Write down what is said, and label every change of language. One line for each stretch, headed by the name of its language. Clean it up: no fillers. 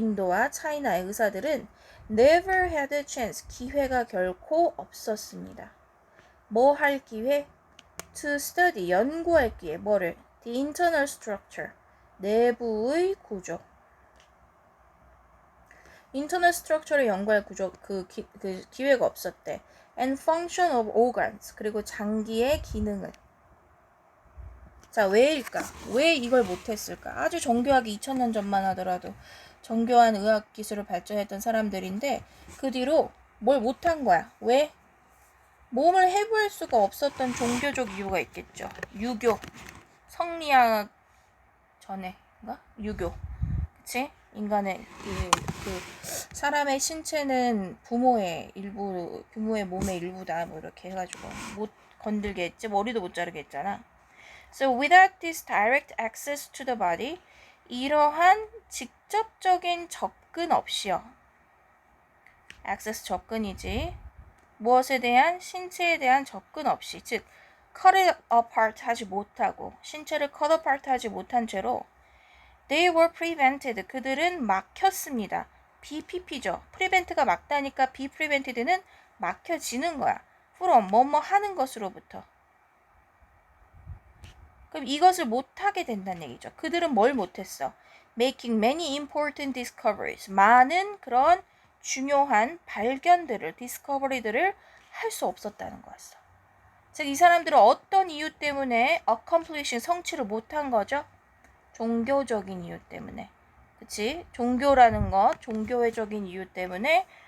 Korean: 인도와 차이나의 의사들은
English: never had a chance.
Korean: 기회가 결코 없었습니다. 뭐 할 기회?
English: To study.
Korean: 연구할 기회. 뭐를?
English: The internal structure.
Korean: 내부의 구조. internal structure를 연구할 구조 그 기회가 없었대.
English: And function of organs.
Korean: 그리고 장기의 기능을. 자, 왜일까? 왜 이걸 못했을까? 아주 정교하게 2000년 전만 하더라도 정교한 의학 기술을 발전했던 사람들인데 그 뒤로 뭘 못한 거야. 왜? 몸을 해부할 수가 없었던 종교적 이유가 있겠죠. 유교. 성리학 전에인가? 유교. 그치? 인간의 그 사람의 신체는 부모의 몸의 일부다. 뭐 이렇게 해가지고 못 건들게 했지. 머리도 못 자르게 했잖아.
English: So without this direct access to the body,
Korean: 이러한 직접적인 접근 없이요. access 접근이지. 무엇에 대한? 신체에 대한 접근 없이. 즉,
English: cut it apart
Korean: 하지 못하고 신체를 cut apart 하지 못한 채로
English: they were prevented.
Korean: 그들은 막혔습니다. BPP죠. prevent가 막다니까 be prevented는 막혀지는 거야. from 뭐뭐 하는 것으로부터. 그럼 이것을 못하게 된다는 얘기죠. 그들은 뭘 못했어?
English: Making many important discoveries.
Korean: 많은 그런 중요한 발견들을, discovery들을 할 수 없었다는 거였어. 즉, 이 사람들은 어떤 이유 때문에 accomplishing, 성취를 못한 거죠? 종교적인 이유 때문에. 그치? 종교라는 것, 종교회적인 이유 때문에.